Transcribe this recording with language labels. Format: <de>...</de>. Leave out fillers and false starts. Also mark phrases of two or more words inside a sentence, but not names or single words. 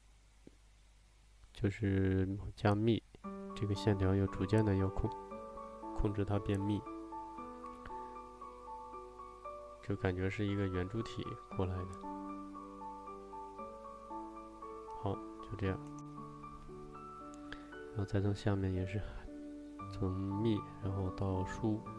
<zh>就是加密，這個線條又逐漸的要控制它变密，就感觉是一个圆柱体过来的。好，就这样，然后再从下面也是从密，然後到疏。</zh>